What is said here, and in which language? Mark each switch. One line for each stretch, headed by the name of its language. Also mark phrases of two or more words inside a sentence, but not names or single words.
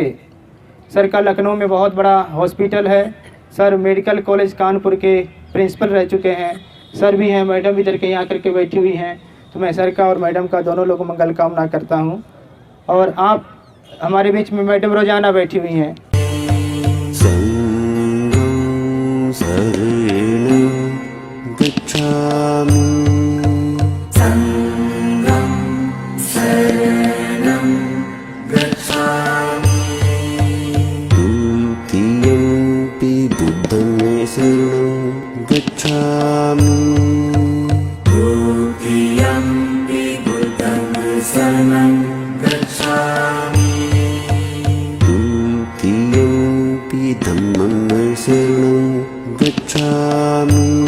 Hindi: सर का लखनऊ में बहुत बड़ा हॉस्पिटल है। सर
English: medical college
Hindi: कानपुर के प्रिंसिपल रह चुके हैं। सर भी हैं, मैडम भी इधर के यहाँ करके बैठी हुई हैं। तो मैं सर का और मैडम का दोनों लोगों को मंगल कामना करता हूँ। और आप हमारे बीच में मैडम रोजाना बैठी हुई हैं।
Pali: संगं शरणं गच्छामि संगं शरणं गच्छामि द्वितीयंपि बुद्धं शरणं गच्छामि द्वितीयंपि बुद्धं शरणं गच्छामि द्वितीयंपि धम्मं शरणं गच्छामि